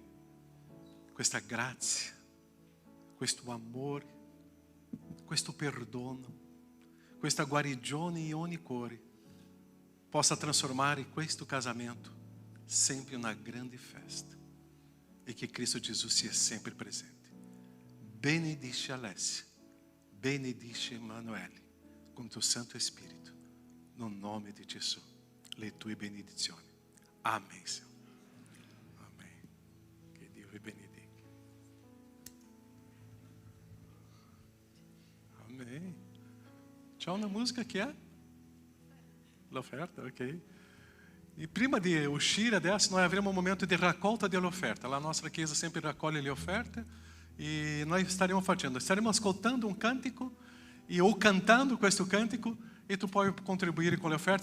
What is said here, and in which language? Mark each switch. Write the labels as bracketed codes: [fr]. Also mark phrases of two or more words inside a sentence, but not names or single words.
[it] Questa grazia, questo amore, questo perdono, questa guarigione in ogni cuore possa trasformare questo casamento sempre in una grande festa. E che Cristo Gesù sia sempre presente. Benedice Alessia, benedice Emanuele, con tuo Santo Spirito, no nome di Gesù, le tue benedizioni. [pt] Amém, Senhor. Amém. Que Deus vi benedica. Amém. [it] C'è una musica che è? L'offerta, ok. E prima di uscire adesso noi avremo un momento di raccolta dell'offerta. La nostra chiesa sempre raccoglie le offerte e noi staremo ascoltando un cantico ou cantando questo cantico e tu puoi contribuire con le offerte.